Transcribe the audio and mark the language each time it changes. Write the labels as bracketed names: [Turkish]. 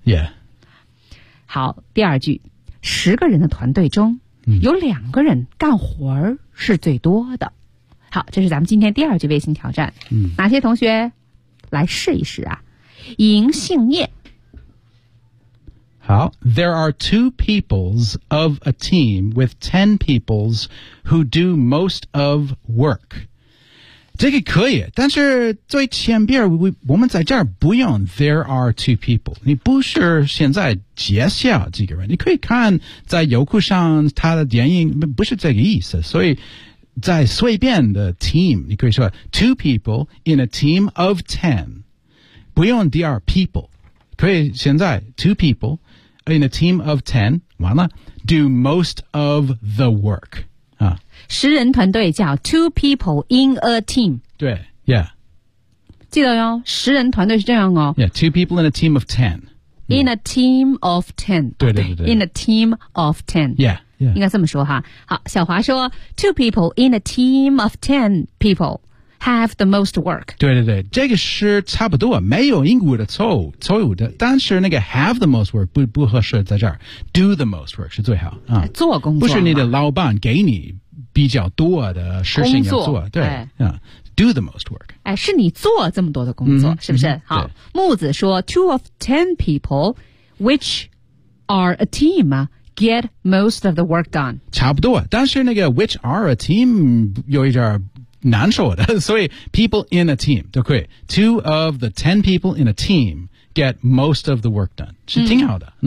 [English] Yeah. [Chinese] 好第二句十个人的团队中、 mm-hmm. 有两个人干活是最多的。好这是咱们今天第二句微信挑战。 Mm-hmm. 哪些同学来试一试啊银杏叶。好 [English] there are two peoples of a team with 10 peoples who do most of work. [Chinese] 这个可以，但是最前边 我们在这儿不用 [English] there are two people， [Chinese] 你不是现在介绍几个人，你可以看在优酷上他的电影，不是这个意思，所以在随便的 team， 你可以说 [English] two people in a team of ten， [Chinese] 不用 there people， 可以现在 two people in a team of ten， 完了 [English] do most of the work， [Chinese] 十人团队叫 [English] two people in a team， [Chinese] 对 [English] yeah， [Chinese] 记得哟，十人团队是这样哦， [English] yeah， two people in a team of ten， in a team of ten， [Chinese] 对 [English] in a team of ten， yeah， yeah， [Chinese] 应该这么说哈。好，小华说 [English] two people in a team of ten peopleHave the most work. [Chinese] 对对对，这个是差不多，没有英国的错误，错误的。但是那个 [English] have the most work [Chinese] 不合适在这儿。 [English] Do the most work [Chinese] 是最好，做工作。不是你的老板给你比较多的事情要做，对， [English] Do the most work. [Chinese] 哎，是你做这么多的工作，是不是？好，木子说 [English] ，two of ten people, which are a team. Get most of the work done. [Chinese] 差不多，但是那个 [English] which are a team [Chinese] 有一点难说的，所以 [English] people in a team [Chinese] 都可以。 [English] Two of the ten people in a team get most of the work done [Chinese] 是挺好的，